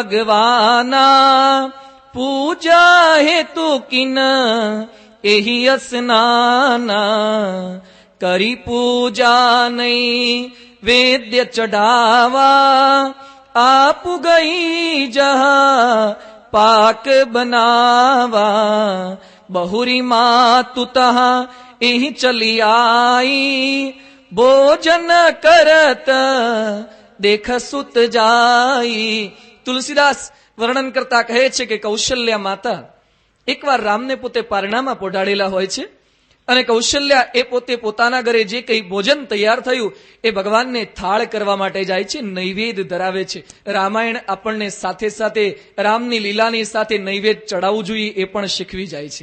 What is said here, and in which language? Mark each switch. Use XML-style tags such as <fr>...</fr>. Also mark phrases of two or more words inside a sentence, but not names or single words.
<awa>भगवाना पूजा हेतु किन एही स्नाना, करी पूजा नहीं वेद्य चढ़ावा, आप गई जहा पाक बनावा, बहुरी मातु तहा एही चली आई, भोजन करत देख सुत जाई.</awa> <gu>તુલસીદાસ વર્ણન કરતા કહે છે કે કૌશલ્યા માતા એકવાર રામને પોતે પારણામાં પોઢાડેલા હોય છે અને કૌશલ્યા એ પોતે પોતાના ઘરે જે કંઈ ભોજન તૈયાર થયું એ ભગવાનને થાળ કરવા માટે જાય છે, નૈવેદ્ય ધરાવે છે. રામાયણ આપણને સાથે સાથે રામની લીલાની સાથે નૈવેદ્ય ચડાવવું જોઈએ એ પણ શીખવી જાય છે.</gu>